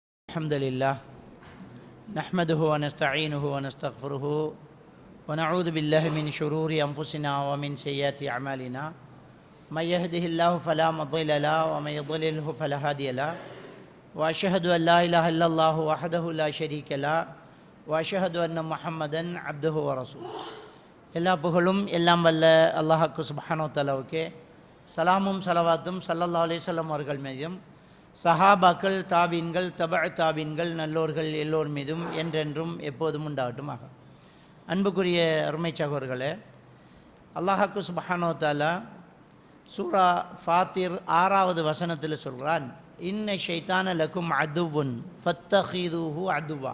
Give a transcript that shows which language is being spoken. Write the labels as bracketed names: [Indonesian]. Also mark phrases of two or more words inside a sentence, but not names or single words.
[Arabic] الحمد لله نحمده ونستعينه ونستغفره ونعوذ بالله من شرور أنفسنا ومن سيئات أعمالنا من يهده الله فلا مضل له ومن يضلله فلا هادي له وأشهد أن لا إله إلا الله وحده لا شريك له وأشهد أن محمدا عبده ورسوله [Tamil] எல்லா புகழும் எல்லாம் வல்ல அல்லாஹ்வுக்கு சுப்ஹானஹு வ தஆலாவுக்கே சலாமும் ஸலவாத்தும் [Arabic] صلى الله عليه وسلم [Tamil] அவர்கள் மீதும் சஹாபாக்கள் தாபீன்கள் தபஅ நல்லோர்கள் எல்லோர் மீதும் என்றென்றும் எப்போதும் உண்டாகட்டுமாக. அன்புக்குரிய அருமை சகோதரர்களே, அல்லாஹ்வுக்கு [Arabic] سبحانه وتعالى [Tamil] சூரா ஃபாத்திர் 6வது வசனத்தில் சொல்கிறான், [Arabic] إن الشيطان لكم عدو فاتخذوه عدوا.